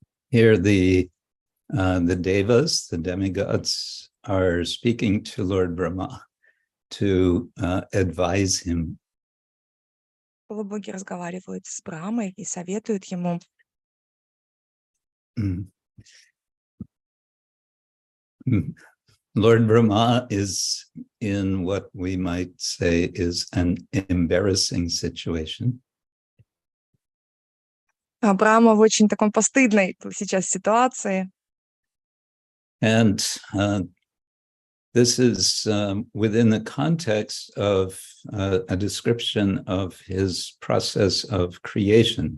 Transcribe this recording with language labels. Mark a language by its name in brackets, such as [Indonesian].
[English] Here the devas, the demigods, are speaking to Lord Brahma to advise him. [Russian] Полубоги разговаривают с Брамой и советуют ему. [English] Lord Brahma is in what we might say is an embarrassing situation. [Russian] Брахма в очень таком постыдной сейчас ситуации. [English] And this is within the context of a description of his process of creation.